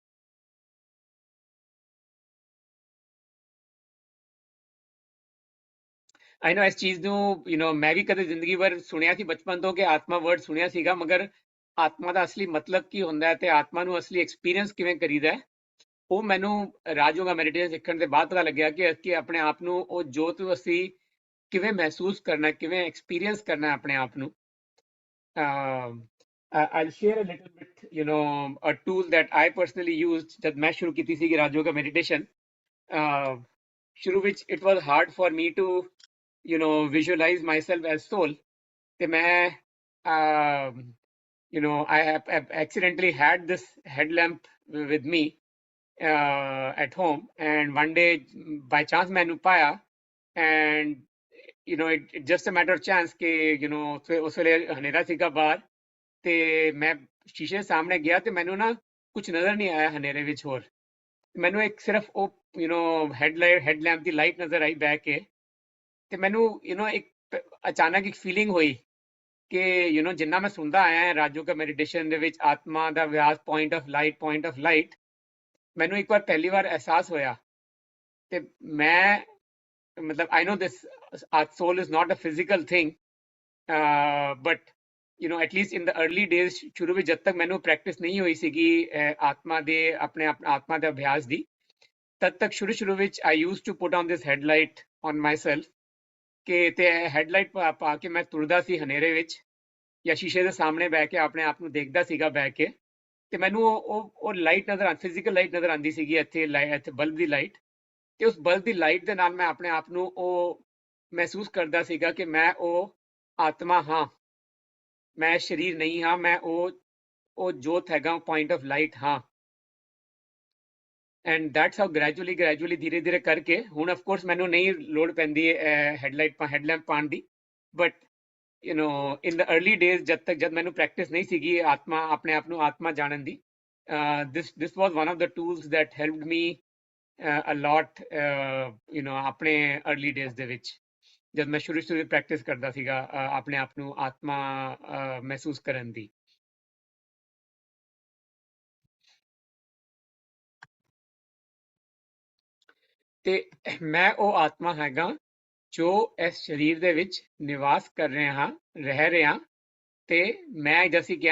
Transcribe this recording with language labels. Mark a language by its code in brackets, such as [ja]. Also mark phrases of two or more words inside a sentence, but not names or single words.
[en] I know [pa] ਇਸ ਚੀਜ਼ ਨੂੰ ਮੈਂ ਵੀ ਕਦੇ ਜ਼ਿੰਦਗੀ ਭਰ ਸੁਣਿਆ ਸੀ ਬਚਪਨ ਤੋਂ ਕਿ ਆਤਮਾ ਵਰਡ ਸੁਣਿਆ ਸੀਗਾ, ਮਗਰ ਆਤਮਾ ਦਾ ਅਸਲੀ ਮਤਲਬ ਕੀ ਹੁੰਦਾ ਹੈ ਤੇ ਆਤਮਾ ਨੂੰ ਅਸਲੀ ਐਕਸਪੀਰੀਅੰਸ ਕਿਵੇਂ ਕਰੀਦਾ ਹੈ, ਉਹ ਮੈਨੂੰ ਰਾਜਯੋਗਾ ਮੈਡੀਟੇਸ਼ਨ ਸਿੱਖਣ ਦੇ ਬਾਅਦ ਪਤਾ ਲੱਗਿਆ ਕਿ ਆਪਣੇ ਆਪ ਨੂੰ ਉਹ ਜੋਤ ਨੂੰ ਅਸੀਂ ਕਿਵੇਂ ਮਹਿਸੂਸ ਕਰਨਾ, ਕਿਵੇਂ ਐਕਸਪੀਰੀਅੰਸ ਕਰਨਾ ਆਪਣੇ ਆਪ ਨੂੰ। [en] I'll share a little bit, a tool that I personally used [pa] ਜਦ ਮੈਂ ਸ਼ੁਰੂ ਕੀਤੀ ਸੀ ਰਾਜਯੋਗਾ ਮੈਡੀਟੇਸ਼ਨ। ਸ਼ੁਰੂ ਵਿੱਚ [en] it was hard for me to visualize myself as soul, [pa] ਤੇ ਮੈਂ [en] I have accidentally had this headlamp with me at home, and one day by chance [pa] ਮੈਨੂੰ ਪਾਇਆ, [en] and it just a matter of chance [pa] ਕਿ ਉਸ ਵੇਲੇ ਹਨੇਰਾ ਸੀਗਾ ਬਾਹਰ, ਤੇ ਮੈਂ ਸ਼ੀਸ਼ੇ ਦੇ ਸਾਹਮਣੇ ਗਿਆ ਤੇ ਮੈਨੂੰ ਨਾ ਕੁਝ ਨਜ਼ਰ ਨਹੀਂ ਆਇਆ ਹਨੇਰੇ ਵਿੱਚ। ਹੋਰ ਮੈਨੂੰ ਇੱਕ ਸਿਰਫ ਉਹ ਹੈਡਲੈਂਪ ਦੀ ਲਾਈਟ ਨਜ਼ਰ ਆਈ ਬਹਿ ਕੇ, ਤੇ ਮੈਨੂੰ ਇੱਕ ਅਚਾਨਕ ਇੱਕ ਫੀਲਿੰਗ ਹੋਈ ਕਿ ਜਿੰਨਾ ਮੈਂ ਸੁਣਦਾ ਆਇਆ ਹਾਂ ਰਾਜਯੋਗਾ ਮੈਡੀਟੇਸ਼ਨ ਦੇ ਵਿੱਚ, ਆਤਮਾ ਦਾ ਅਭਿਆਸ, [en] point of light, [pa] ਮੈਨੂੰ ਇੱਕ ਵਾਰ ਪਹਿਲੀ ਵਾਰ ਅਹਿਸਾਸ ਹੋਇਆ। ਤੇ ਮੈਂ ਮਤਲਬ [en] I know this soul is not a physical thing, but at least in the early days, [pa] ਸ਼ੁਰੂ ਵਿੱਚ ਜਦ ਤੱਕ ਮੈਨੂੰ ਪ੍ਰੈਕਟਿਸ ਨਹੀਂ ਹੋਈ ਸੀਗੀ ਆਤਮਾ ਦੇ ਆਪਣੇ ਆਤਮਾ ਦੇ ਅਭਿਆਸ ਦੀ, ਤਦ ਤੱਕ ਸ਼ੁਰੂ ਵਿੱਚ [en] I used to put on this headlight on myself, [pa] ਕਿ ਤੇ ਹੈਡਲਾਈਟ ਪਾ ਕੇ ਮੈਂ ਤੁਰਦਾ ਸੀ ਹਨੇਰੇ ਵਿੱਚ, ਜਾਂ ਸ਼ੀਸ਼ੇ ਦੇ ਸਾਹਮਣੇ ਬਹਿ ਕੇ ਆਪਣੇ ਆਪ ਨੂੰ ਦੇਖਦਾ ਸੀਗਾ ਬਹਿ ਕੇ, ਤੇ ਮੈਨੂੰ ਉਹ ਲਾਈਟ ਨਜ਼ਰ [en] physical light [pa] ਨਜ਼ਰ ਆਉਂਦੀ ਸੀਗੀ, ਇੱਥੇ ਬਲਬ ਦੀ ਲਾਈਟ, ਤੇ ਉਸ ਬਲਬ ਦੀ ਲਾਈਟ ਦੇ ਨਾਲ ਮੈਂ ਆਪਣੇ ਆਪ ਨੂੰ ਉਹ ਮਹਿਸੂਸ ਕਰਦਾ ਸੀਗਾ ਕਿ ਮੈਂ ਉਹ ਆਤਮਾ ਹਾਂ, ਮੈਂ ਸਰੀਰ ਨਹੀਂ ਹਾਂ, ਮੈਂ ਉਹ ਜੋਤ ਹੈਗਾ, [en] point of light [pa] ਹਾਂ। [en] and that's how gradually [pa] ਧੀਰੇ ਕਰਕੇ, ਹੁਣ [en] of course [pa] ਮੈਨੂੰ ਨਹੀਂ ਲੋੜ ਪੈਂਦੀ ਹੈਡਲੈਂਪ ਪਾਉਣ ਦੀ, [en] but in the early days [pa] ਜਦ ਮੈਨੂੰ ਪ੍ਰੈਕਟਿਸ ਨਹੀਂ ਸੀਗੀ ਆਪਣੇ ਆਪ ਨੂੰ ਆਤਮਾ ਜਾਣਨ ਦੀ, [en] this was one of the tools that helped me a lot, [pa] ਆਪਣੇ [en] early days [pa] ਦੇ ਵਿੱਚ, ਜਦ ਮੈਂ ਸ਼ੁਰੂ ਪ੍ਰੈਕਟਿਸ ਕਰਦਾ ਸੀਗਾ ਆਪਣੇ ਆਪ ਨੂੰ ਆਤਮਾ ਮਹਿਸੂਸ ਕਰਨ ਦੀ। ਤੇ ਮੈਂ ਉਹ ਆਤਮਾ ਹੈਗਾ ਜੋ ਇਸ ਸਰੀਰ ਦੇ ਵਿੱਚ ਨਿਵਾਸ ਕਰ ਰਹਿ ਰਿਹਾ, ਤੇ ਮੈਂ ਜੈਸੀ ਕਿਹਾ